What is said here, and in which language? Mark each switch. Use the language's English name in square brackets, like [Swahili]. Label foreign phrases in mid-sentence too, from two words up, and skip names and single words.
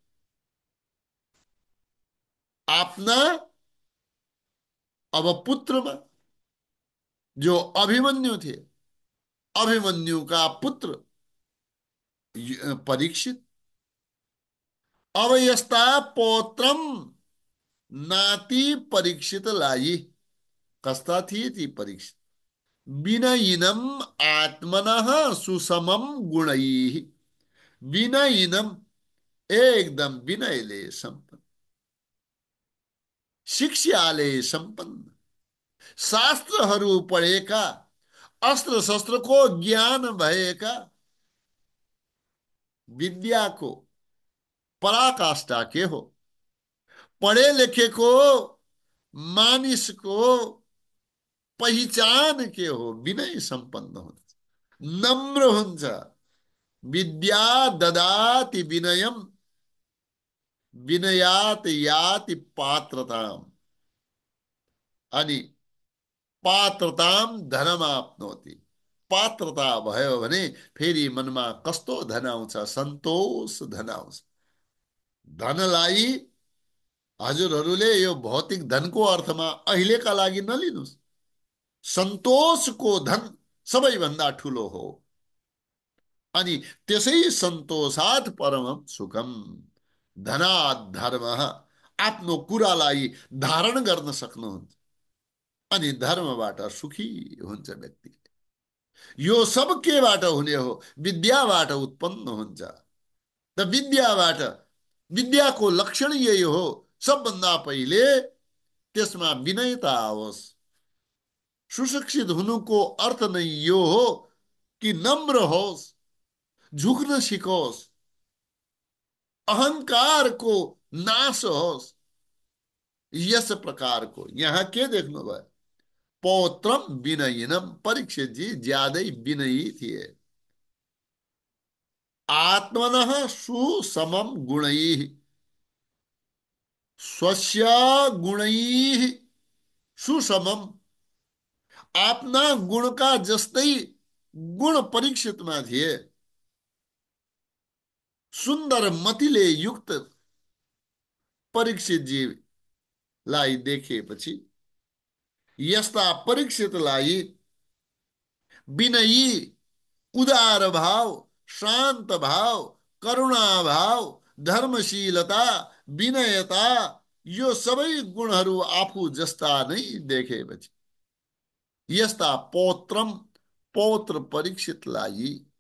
[Nepali] आफ्ना, अब पुत्रमा जो अभिमन्यु थे, अभिमन्युका पुत्र परीक्षित। अब यस्ता पौत्रम, नाति परीक्षितलाई, कस्ता थिए ती परीक्षित? [Sanskrit] विनयिनम आत्मनः सुसमम गुणैः। विनयिनम, [Nepali] एकदम विनयले संपन्न, शिक्षाले संपन्न, शास्त्रहरू पढेका, अस्त्र शस्त्रको ज्ञान भएका, विद्याको पराकाष्ठा के हो? पढे लेखेको मानिसको पहिचान के हो? विनय सम्पन्न हुन्छ, नम्र हुन्छ। [Sanskrit] विद्या ददाति विनयम, विनयात याति पात्रताम, अनि पात्रताम धनमाप्नोति। [Nepali] पात्रता भयो भने फेरि मनमा कस्तो धन आउँछ? सन्तोष धन आउँछ। धनलाई हजुरहरूले यो भौतिक धनको अर्थमा अहिलेका लागि नलिनुहोस्। सन्तोषको धन सबैभन्दा ठुलो हो। अनि त्यसै [Sanskrit] सन्तोषात् परमं सुखम। धनात् धर्म, [Nepali] आफ्नो कुरालाई धारण गर्न सक्नुहुन्छ, अनि धर्मबाट सुखी हुन्छ व्यक्ति। यो सब केबाट हुने हो? विद्याबाट उत्पन्न हुन्छ। र विद्याबाट, विद्याको लक्षण यही हो, सबभन्दा पहिले त्यसमा विनयता आओस्। सुशिक्षित हुनुको अर्थ नै यो हो कि नम्र होस्, झुक्न सिकोस्, अहंकारको नाश होस्। यस प्रकारको यहाँ के देख्नुभयो? [Sanskrit] पौत्रम विनयिनम। [Nepali] परीक्षित जी ज्यादै विनयी थिए। [Sanskrit] आत्मनः सुसमम गुणैः, स्वस्य गुणैः सुसमम। [Nepali] आफ्ना गुणका जस्तै गुण परीक्षितमा थिए। सुन्दर मतिले युक्त परीक्षितजीलाई देखेपछि यस्ता परीक्षितलाई विनयी, उदार भाव, शान्त भाव, करुणा भाव, धर्मशीलता, विनयता, यो सबै गुणहरू आफू जस्ता नै देखेपछि यस्ता पौत्रम, पौत्र परीक्षितलाई